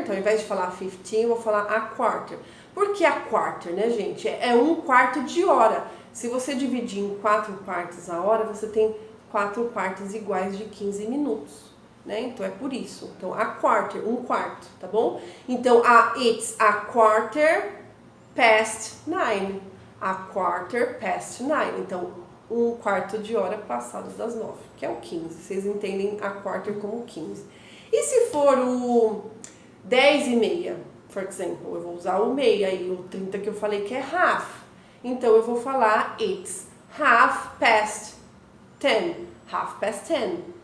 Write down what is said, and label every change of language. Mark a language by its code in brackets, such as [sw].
[pt] Então, ao invés de falar 15, eu vou falar [en] a quarter. [pt] Por que a quarter, né, gente? É um quarto de hora. Se você dividir em 4 partes a hora, você tem 4 partes iguais de 15 minutos. Né? Então é por isso. Então [en] a quarter, [pt] um quarto, tá bom? Então [en] it's a quarter past 9. A quarter past 9. [pt] Então um quarto de hora passados das 9, que é o 15. Vocês entendem [en] a quarter [pt] como 15. E se for o 10 e meia, por exemplo, eu vou usar o meia e o 30 que eu falei que é half. Então eu vou falar [en] it's half past 10. Half past 10.